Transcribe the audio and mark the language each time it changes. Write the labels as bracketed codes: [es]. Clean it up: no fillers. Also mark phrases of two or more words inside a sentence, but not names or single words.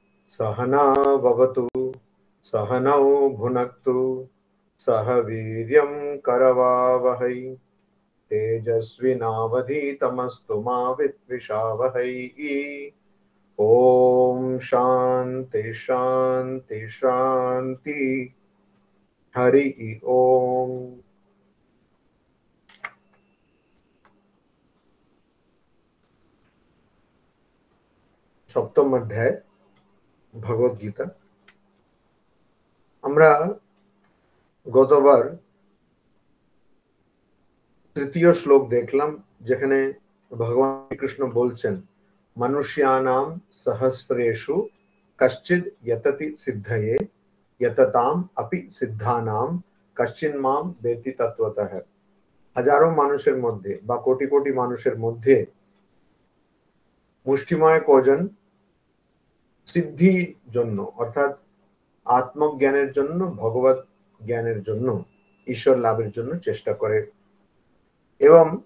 [sa] सहना भवतु सहनौ भुनक्तु सह वीर्यं करवावहै तेजस्विनावधीतमस्तु मा विद्विषावहै। ओम शांति शांति शांति। हरि ओम। [bn] সপ্তম অধ্যায় ভগবদ গীতা। আমরা গতবার তৃতীয় শ্লোক দেখলাম, যেখানে ভগবান কৃষ্ণ বলছেন [sa] মনুষ্যানাম সহস্রেষু কশ্চিদ यतति सिद्धये यतताम अपि सिद्धानाम कश्चिन माम वेत्ति तत्वतः। [bn] হাজারো মানুষের মধ্যে বা কোটি কোটি মানুষের মধ্যে মুষ্টিময় কজন সিদ্ধির জন্য অর্থাৎ আত্মজ্ঞানের জন্য, ভগবত জ্ঞানের জন্য, ঈশ্বর লাভের জন্য চেষ্টা করে, এবং